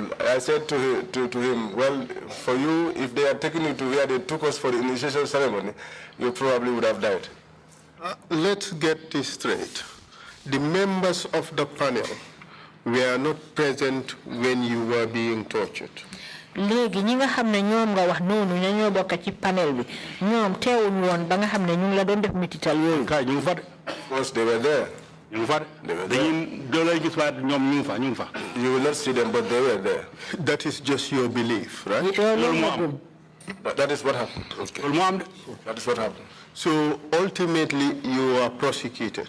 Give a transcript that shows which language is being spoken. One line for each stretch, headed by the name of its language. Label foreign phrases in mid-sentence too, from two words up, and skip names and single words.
English: I said to him, well, for you, if they had taken you to where they took us for the initiation ceremony, you probably would have died. Let's get this straight. The members of the panel were not present when you were being tortured.
Wolof: Léegi ñi nga xamné ñoom nga wax nonu ñoo bokk ci panel bi ñoom teewuñ woon ba nga xamné ñu la doon def mitital yooyu.
English: Of course they were there. You will not see them, but they were there. That is just your belief, right? That is what happened. Okay. That is what happened. So ultimately you are prosecuted.